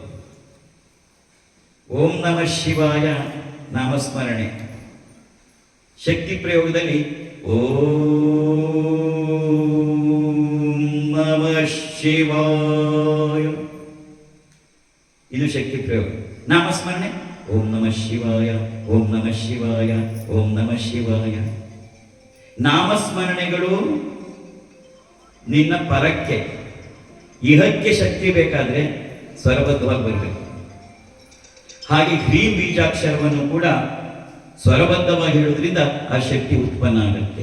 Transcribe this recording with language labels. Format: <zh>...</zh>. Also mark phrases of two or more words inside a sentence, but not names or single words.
<sa>ಓಂ ನಮಃ ಶಿವಾಯ ನಾಮಸ್ಮರಣೆ.</sa> <kn>ಶಕ್ತಿ ಪ್ರಯೋಗದಲ್ಲಿ</kn> <sa>ಓಂ ನಮಃ ಶಿವಾಯ,</sa> <kn>ಇದು ಶಕ್ತಿ ಪ್ರಯೋಗ.</kn> <sa>ನಾಮಸ್ಮರಣೆ ಓಂ ನಮಃ ಶಿವಾಯ, ಓಂ ನಮಃ ಶಿವಾಯ, ಓಂ ನಮಃ ಶಿವಾಯ.</sa> <kn>ನಾಮಸ್ಮರಣೆಗಳು ನಿನ್ನ ಪರಕ್ಕೆ, ಇಹಕ್ಕೆ ಶಕ್ತಿ ಬೇಕಾದ್ರೆ ಸ್ವರಬದ್ಧವಾಗಿ ಬರಬೇಕು. ಹಾಗೆ ಹ್ರೀಂ ಬೀಜಾಕ್ಷರವನ್ನು ಕೂಡ ಸ್ವರಬದ್ಧವಾಗಿ ಹೇಳೋದ್ರಿಂದ ಆ ಶಕ್ತಿ ಉತ್ಪನ್ನ ಆಗುತ್ತೆ.</kn>